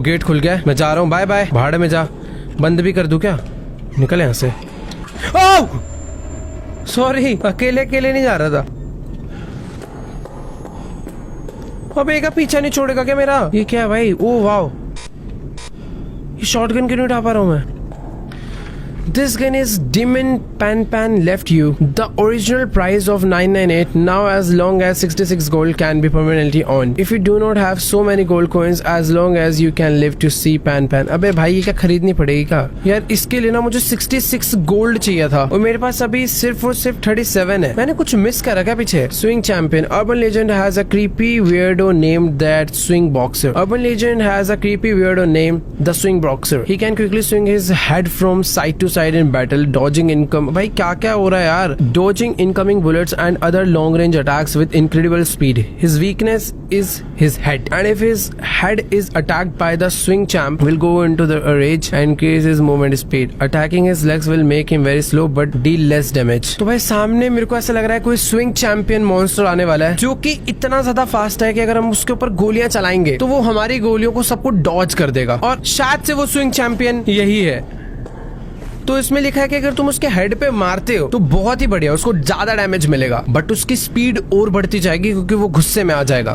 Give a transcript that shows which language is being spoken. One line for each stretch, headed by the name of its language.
Hindi: Gate खुल गया, मैं जा रहा हूँ। Bye bye. भाड़े में जा। बंद भी कर दूं क्या? निकल यहाँ से। ओह सॉरी, अकेले अकेले नहीं जा रहा था। अब एक पीछा नहीं छोड़ेगा क्या मेरा? ये क्या है भाई? ओ वाओ, ये शॉटगन क्यों नहीं उठा पा रहा हूं मैं?
English: This gun is Demon Pan left you. The original price of 998. Now as long as 66 gold can be permanently on. If you do not have so many gold coins, as long as you can live to see Pan.
Hindi: अबे भाई ये क्या खरीदनी पड़ेगी क्या यार? इसके लिए ना मुझे 66 गोल्ड चाहिए था और मेरे पास अभी सिर्फ और सिर्फ 37 है। मैंने कुछ मिस करा क्या पीछे?
English: Swing champion. Urban legend has a creepy weirdo named that swing boxer. Urban legend has a creepy weirdo named the swing boxer. He can quickly swing his head from side to side in battle, dodging income.
Hindi: भाई क्या क्या हो रहा है यार?
English: Dodging incoming bullets and other long range attacks with incredible speed. His weakness is his head, and if his head is attacked by the swing champ, will go into the rage and increase his movement speed. Attacking his legs will make him very slow but deal less damage.
Hindi: तो भाई सामने मेरे को ऐसा लग रहा है कोई swing champion monster आने वाला है जो कि इतना ज्यादा फास्ट है कि अगर हम उसके ऊपर गोलियां चलाएंगे तो वो हमारी गोलियों को सबको डॉज कर देगा, और शायद से वो swing champion यही है। तो इसमें लिखा है कि अगर तुम उसके हेड पे मारते हो तो बहुत ही बढ़िया, उसको ज्यादा डैमेज मिलेगा, बट उसकी स्पीड और बढ़ती जाएगी क्योंकि वो गुस्से में आ जाएगा।